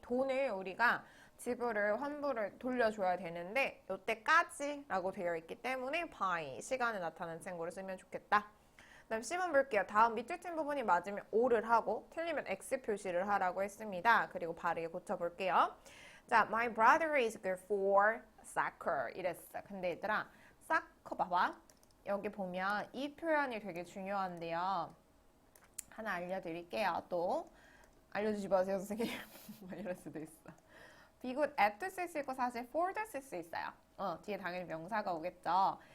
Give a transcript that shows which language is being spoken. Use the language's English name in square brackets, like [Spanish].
[Korean] 돈을 우리가 환불을 돌려줘야 되는데 이때까지 라고 되어 있기 때문에 by 시간을 나타내는 친구를 쓰면 좋겠다. 그다음 C번 볼게요. 다음 밑줄 친 부분이 맞으면 O를 하고 틀리면 X 표시를 하라고 했습니다. 그리고 바르게 고쳐볼게요. 자, [English] my brother is good for soccer [Korean] 이랬어. 근데 얘들아, soccer 봐봐. 여기 보면 이 표현이 되게 중요한데요. 하나 알려드릴게요. 또 알려주지 마세요, 선생님. 이럴 수도 있어. [English] be good at [Korean] 도 쓸 수 있고 사실 for도 쓸 수 있어요. 뒤에 당연히 명사가 오겠죠.